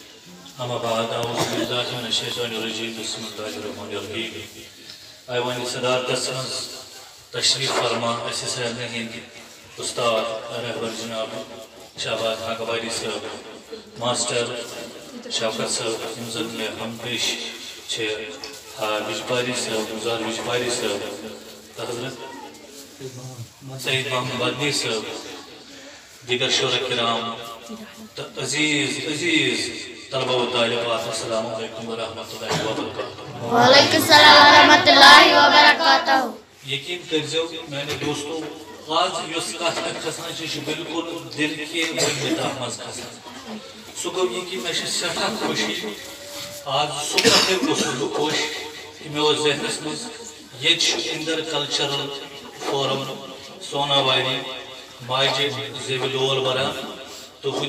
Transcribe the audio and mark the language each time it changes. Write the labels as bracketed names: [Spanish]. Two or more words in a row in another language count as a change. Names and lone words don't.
[Arabic] أما بعد أعوذ بالله من الشيطان الرجيم بسم الله الرحمن الرحيم [Kashmiri] ایوانی صدارتس منٛز تشریف فرما اسہِ سارنٕے ہٕنٛدۍ استاد رہبر جناب شہباز حقباری صٲب ماسٹر شوکت صٲب یِم زن مےٚ ہمپیش چھِ وجباری صٲب گُلزار وجباری صٲب تہٕ حضرت سعید محمد بدنی صٲب دیگر شعراء کرام تہٕ عزیز طلبہ و طالبات [Arabic] السلام علیکم ورحمۃ اللہ وبرکاتہ. وعلیکم السلام ورحمۃ اللہ وبرکاتہ. [Kashmiri] یقین کٔرۍزیو میانہِ دوستو آز یۄس کتھ مےٚ کھسان چھِ یہِ چھِ بالکل دل کہِ ؤنۍ تتھ منٛز کھسان. سُہ گوٚو یہِ کہِ مےٚ چھِ سٮ۪ٹھاہ خوشی آز صبحے اوسُس بہٕ خۄش کہِ مےٚ اوس ذہنس منٛز ییٚتہِ چھُ اِندر کلچرل فورم سوناواری ماجہِ زیوِ لول بران تہٕ ہُہ تہِ